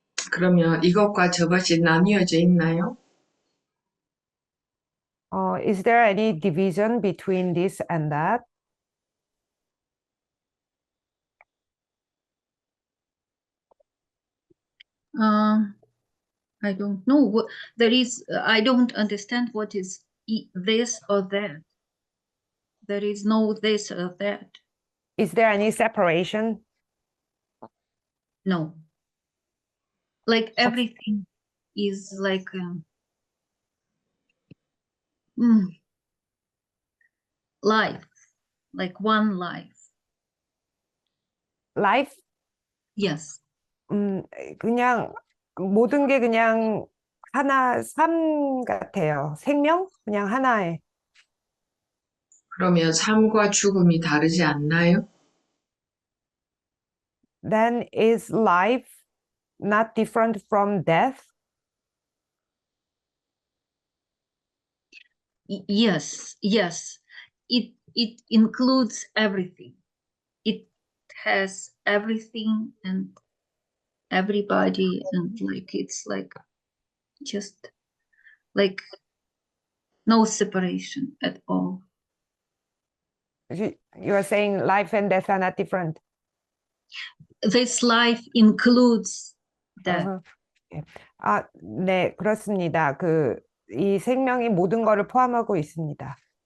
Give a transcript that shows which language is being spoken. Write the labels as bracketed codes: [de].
[ko] 그러면 이것과 저것이 나뉘어져 있나요? [en] Is there any division between this and that? I don't know what there is. I don't understand what is this or that. There is no this or that. Is there any separation? No. Like everything is like life, like one life. Life? Yes. [ko] 그냥 모든 게 그냥 삶 같아요. 생명? 그냥 하나의. 그러면 삶과 죽음이 다르지 않나요? [en] Then is life not different from death? Yes, yes. It includes everything. It has everything and everybody, and like it's like just like no separation at all. You are saying life and death are not different. This life includes that. [ko] 네, 그렇습니다. 이 생명이 모든 것을 포함하고 있습니다.